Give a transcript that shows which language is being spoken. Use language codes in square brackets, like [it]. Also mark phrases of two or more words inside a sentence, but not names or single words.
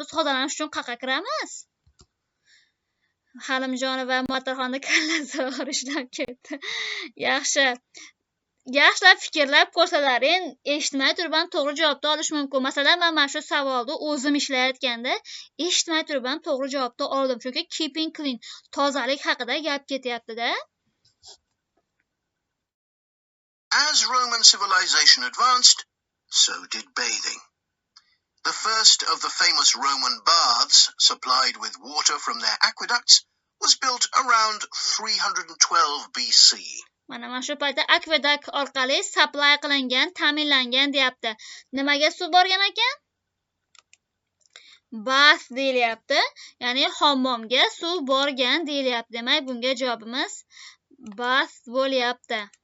[uz] Biz tozalanish uchun qayerga kiramiz? Halimjon va Motorxonning kallasi og'rishdan ketdi. Yaxshilab fikrlab ko'rsalaring, eshitmay turib ham to'g'ri javobni olish mumkin. Masalan, men mana shu savolni o'zim ishlayotganda eshitmay turib ham to'g'ri javobni oldim. Chunki [en] keeping clean, [uz] tozalik haqida gap ketyapti-da. [en] As Roman civilization advanced, so did bathing. The first of the famous Roman baths, supplied with water from their aqueducts, was built around 312 BC. [uz] Mana shu paytda aqueduct orqali supply qilingan, ta'minlangan deyapti. Nimaga suv borgan ekan? Bath deyilyapti. Ya'ni hammomga suv borgan deyilyapti. Demak, bunga javobimiz bath bo'lyapti.